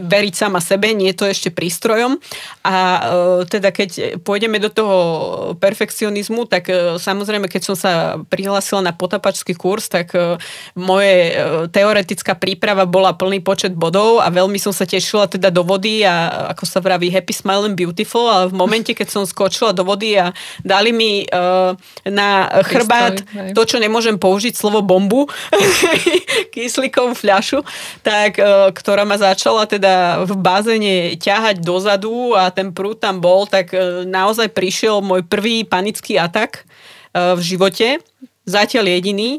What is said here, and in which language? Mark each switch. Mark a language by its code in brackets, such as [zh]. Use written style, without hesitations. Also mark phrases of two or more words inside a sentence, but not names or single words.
[sk] veriť sama sebe, nie je to ešte prístrojom a teda keď pôjdeme do toho perfekcionizmu, tak samozrejme, keď som sa prihlásila na potápačský kurz, tak moje teoretická príprava bola plný počet bodov a veľmi som sa tešila teda do vody a ako sa vraví [en] happy, smile and beautiful, [sk] ale v momente, keď som skočila do vody a dali mi na chrbát to, čo nemôžem použiť, slovo bombu, kyslíkovú fľašu, tak, ktorá ma začala teda v bazéne ťahať dozadu a ten prúd tam bol, tak naozaj prišiel môj prvý panický atak v živote, zatiaľ jediný.